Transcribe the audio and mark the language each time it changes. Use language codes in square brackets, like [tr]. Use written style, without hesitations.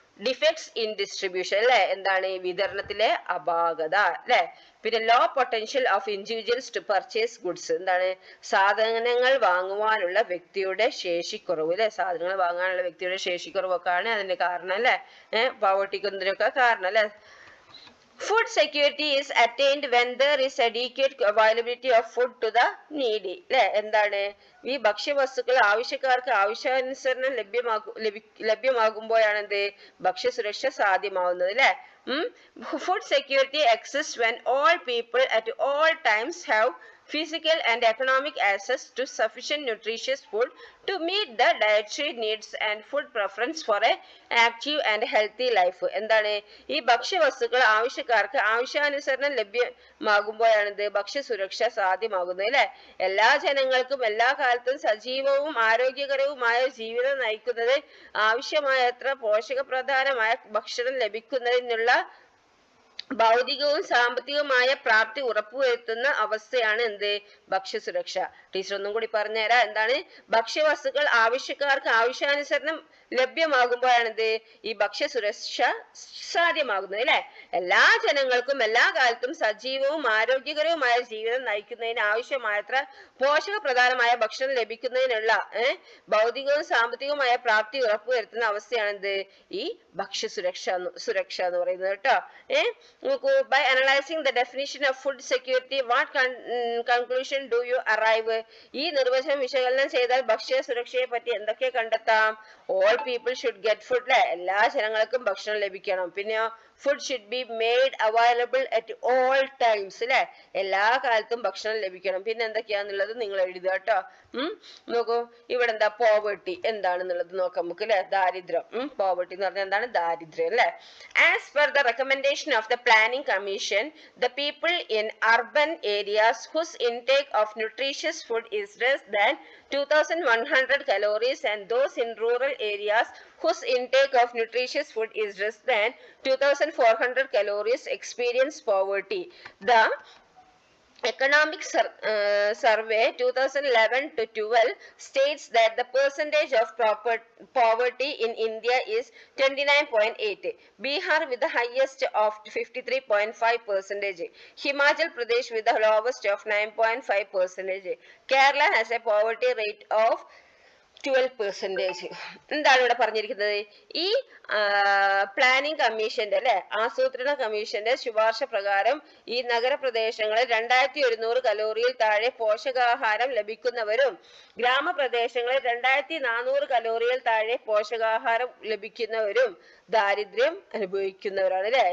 [en] defects in distribution [ml] അല്ലെ. എന്താണ് വിതരണത്തിലെ അപാകത അല്ലെ. പിന്നെ [en] Low potential of individuals to purchase goods. [ml] എന്താണ് സാധനങ്ങൾ വാങ്ങുവാനുള്ള വ്യക്തിയുടെ ശേഷിക്കുറവ് അല്ലെ. സാധനങ്ങൾ വാങ്ങാനുള്ള വ്യക്തിയുടെ ശേഷിക്കുറവൊക്കെയാണ് അതിന്റെ കാരണം അല്ലെ. പോവർട്ടിക്കുന്നതിനൊക്കെ കാരണം അല്ലെ. [en] Food security is attained when there is adequate availability of food to the needy. [ml] അല്ലെ. എന്താണ് ഈ ഭക്ഷ്യവസ്തുക്കൾ ആവശ്യക്കാർക്ക് ആവശ്യാനുസരണം ലഭ്യമാകുമ്പോഴാണ് എന്ത് ഭക്ഷ്യസുരക്ഷ സാധ്യമാവുന്നത് അല്ലെ. [en] Food security exists when all people at all times have physical and economic access to sufficient nutritious food to meet the dietary needs and food preference for a active and healthy life. [ml] എന്താണ് ഈ ഭക്ഷ്യവസ്തുക്കൾ ആവശ്യക്കാർക്ക് ആവശ്യാനുസരണം ലഭ്യമാകുമ്പോഴാണ് ഇത് ഭക്ഷ്യസുരക്ഷ സാധ്യമാകുന്നത് അല്ലെ. എല്ലാ ജനങ്ങൾക്കും എല്ലാ കാലത്തും സജീവവും ആരോഗ്യകരവുമായ ജീവിതം നയിക്കുന്നത് ആവശ്യമായത്ര പോഷകപ്രധാനമായ ഭക്ഷണം ലഭിക്കുന്നതിനുള്ള ഭൗതികവും സാമ്പത്തികവുമായ പ്രാപ്തി ഉറപ്പുവരുത്തുന്ന അവസ്ഥയാണ് എന്ത് ഭക്ഷ്യസുരക്ഷ. ടീച്ചർ ഒന്നും കൂടി പറഞ്ഞുതരാം. എന്താണ് ഭക്ഷ്യവസ്തുക്കൾ ആവശ്യക്കാർക്ക് ആവശ്യാനുസരണം ലഭ്യമാകുമ്പോഴാണ് എന്ത് ഈ ഭക്ഷ്യസുരക്ഷ സാധ്യമാകുന്നത് അല്ലെ. എല്ലാ ജനങ്ങൾക്കും എല്ലാ കാലത്തും സജീവവും ആരോഗ്യകരവുമായ ജീവിതം നയിക്കുന്നതിന് ആവശ്യമായത്ര പോഷകപ്രധാനമായ ഭക്ഷണം ലഭിക്കുന്നതിനുള്ള ഭൗതികവും സാമ്പത്തികവുമായ പ്രാപ്തി ഉറപ്പുവരുത്തുന്ന അവസ്ഥയാണ് എന്ത് ഈ ഭക്ഷ്യസുരക്ഷ എന്ന് പറയുന്നത് കേട്ടോ. [en] By analyzing the definition of food security, what conclusion do you arrive? [ml] ഈ നിർവചനം വിശകലനം ചെയ്താൽ ഭക്ഷ്യ സുരക്ഷയെ പറ്റി എന്തൊക്കെ കണ്ടെത്താം. [en] All people should get food [ml] അല്ലെ. എല്ലാ ജനങ്ങൾക്കും ഭക്ഷണം ലഭിക്കണം. പിന്നെ [en] food should be made available at all times. [ml] അല്ലെ, എല്ലാ കാലത്തും ഭക്ഷണം ലഭിക്കണം. പിന്നെ എന്തൊക്കെയാന്നുള്ളത് നിങ്ങൾ എഴുതുക കേട്ടോ. നോക്കൂ, ഇവിടെ എന്താ പോവർട്ടി എന്താണെന്നുള്ളത് നോക്കാം നമുക്ക് അല്ലെ. ദാരിദ്ര്യം, പോവർട്ടി എന്ന് പറഞ്ഞാൽ എന്താണ്? ദാരിദ്ര്യം അല്ലെ. [en] As per the recommendation of the Planning Commission, the people in urban areas whose intake of nutritious food is less than 2100 calories and those in rural areas whose intake of nutritious food is less than 2400 calories experience poverty. The Economic Survey 2011 to 12 states that the percentage of poverty in India is 29.8. Bihar with the highest of 53.5%. Himachal Pradesh with the lowest of 9.5%. Kerala has a poverty rate of 12%. [ml] എന്താണ് ഇവിടെ പറഞ്ഞിരിക്കുന്നത്? ഈ planning കമ്മീഷന്റെ അല്ലെ, ആസൂത്രണ കമ്മീഷന്റെ ശുപാർശ പ്രകാരം ഈ നഗരപ്രദേശങ്ങളിൽ 2100 കലോറിയിൽ താഴെ പോഷകാഹാരം ലഭിക്കുന്നവരും ഗ്രാമപ്രദേശങ്ങളിൽ 2400 കലോറിയിൽ താഴെ പോഷകാഹാരം ലഭിക്കുന്നവരും ദാരിദ്ര്യം അനുഭവിക്കുന്നവരാണ് അല്ലെ.